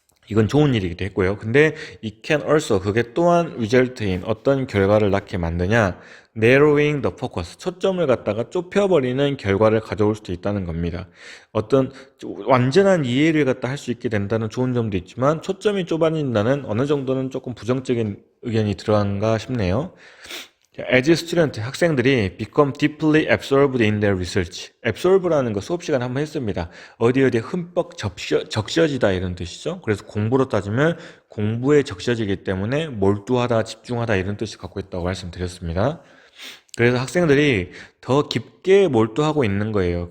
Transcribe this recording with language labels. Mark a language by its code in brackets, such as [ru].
[ko] 이건 좋은 일이기도 했고요. 근데 [en] it can also, [ko] 그게 또한 result인 어떤 결과를 낳게 만드냐, [en] narrowing the focus, [ko] 초점을 갖다가 좁혀버리는 결과를 가져올 수도 있다는 겁니다. 어떤 완전한 이해를 갖다 할 수 있게 된다는 좋은 점도 있지만 초점이 좁아진다는 어느 정도는 조금 부정적인 의견이 들어간가 싶네요. [en] As student, [ko] 학생들이 [en] become deeply absorbed in their research. [ko] absorb라는 거 수업 시간에 한번 했습니다. 어디에 흠뻑 적셔지다 이런 뜻이죠. 그래서 공부로 따지면 공부에 적셔지기 때문에 몰두하다, 집중하다 이런 뜻을 갖고 있다고 말씀드렸습니다. 그래서 학생들이 더 깊게 몰두하고 있는 거예요.